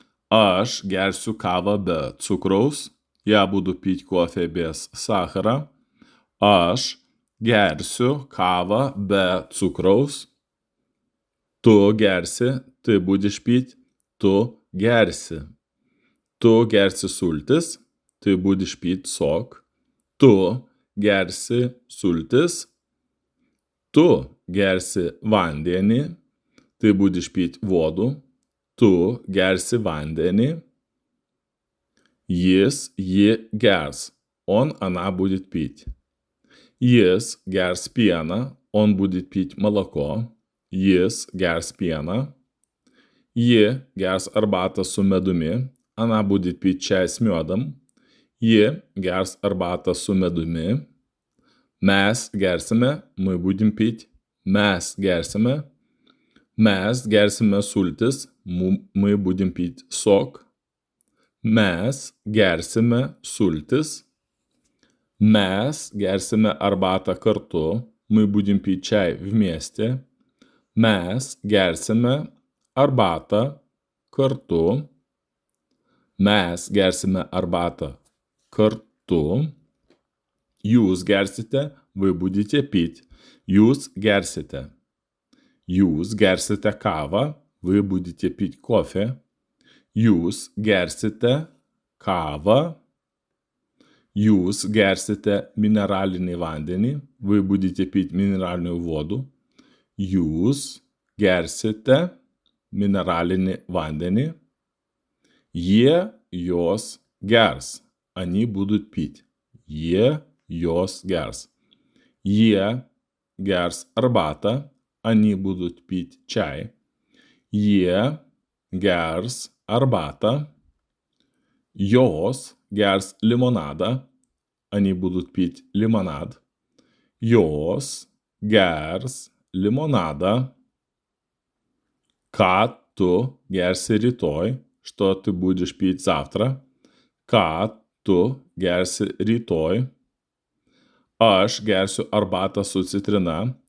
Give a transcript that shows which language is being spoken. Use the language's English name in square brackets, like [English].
[Lithuanian] Aš gersiu kavą be cukraus. [Russian] Я буду пить кофе без сахара. [Lithuanian] Aš gersiu kavą be cukraus. Tu gersi, [Russian] ты будешь пить. [Lithuanian] Tu gersi. Tu gersi sultis, [Russian] ты будешь пить сок. [Lithuanian] Tu gersi sultis. Tu gersi vandenį, [Russian] ты будешь пить воду. [Lithuanian] Tu gersi vandenį. Jis, ji gers. [Russian] Он, она будет пить. [Lithuanian] Jis gers pieną. [Russian] Он будет пить молоко. [Lithuanian] Jis gers pieną. Ji gers arbatą su medumi. [Russian] Она будет пить чай с медом. [Lithuanian] Ji gers arbatą su medumi. Mes gersime. [Russian] Мы будем пить. [Lithuanian] Mes gersime. Mes gersime sultis. [Russian] Мы будем пить сок. [Lithuanian] Mes gersime sultis. Mes gersime arbatą kartu. [Russian] Мы будем пить чай вместе. [Lithuanian] Mes gersime arbatą kartu. Mes gersime arbatą kartu. Jūs gersite, [Russian] вы будете пить. [Lithuanian] Jūs gersite. Jūs gersite kavą, [Russian] вы будете пить кофе. [Lithuanian] Jūs gersite kavą. Jūs gersite mineralinį vandenį, [Russian] вы будете пить минеральную воду. [Lithuanian] Jūs gersite mineralinį vandenį. Jie, jos gers. [Russian] Они будут пить. [Lithuanian] Jie, jos gers. Jie gers arbatą. [Russian] Они будут пить чай. [Lithuanian] Jie gers arbatą. Jos gers limonadą. [Russian] Они будут пить лимонад. [Lithuanian] Jos gers лимонаdą. Ką tu gersi rytoj? [Russian] Что ты будешь пить завтра? [Lithuanian] Ką tu gersi rytoj? Aš gersiu arbatą su citrina.